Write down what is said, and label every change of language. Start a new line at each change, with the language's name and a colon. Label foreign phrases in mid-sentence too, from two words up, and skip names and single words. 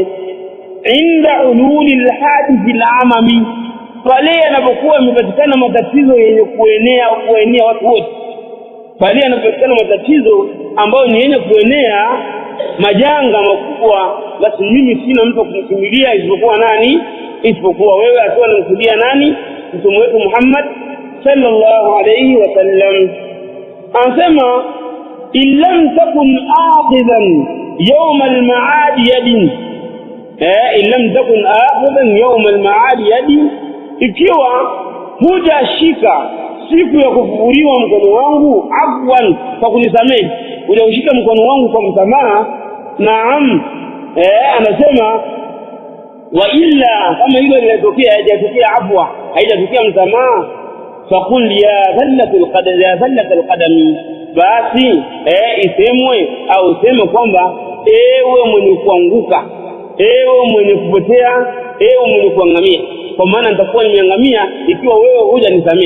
Arabic: عند حلول الحادث العمم,
Swahili: pale yanapokuwa yamepatikana matatizo yenye kuenea watu wote, pale anapopatikana matatizo ambayo ni yenye kuenea majanga makubwa, basi mimi sina mtu kumkimbilia isipokuwa nani? Isipokuwa wewe. Akiwa anamkusudia nani? Mtume wetu Muhammad
Arabic: صلى الله عليه وسلم.
Swahili: Anasema
Arabic: إن لم تكن آخذا يوم المعاد يدي, إن لم تكن آخذا يوم المعاد يدي,
Swahili: ikiwa hujashika siku ya kufufuliwa mkono wangu afwan, kwa kunisamehe, hujaushika mkono wangu kwa msamaha. Naam, anasema
Arabic: وإلا,
Swahili: kama hilo linatokea haijatokea afwa, haijatokea msamaha,
Arabic: فقل يا زلة القدم يا زلة القدم,
Swahili: basi isemwe au sema kwamba ewe mwenye kuanguka, ewe mwenye kupotea, ewe mwenye kuangamia, kwa maana nitakuwa nimeangamia ikiwa wewe hujanisamehe.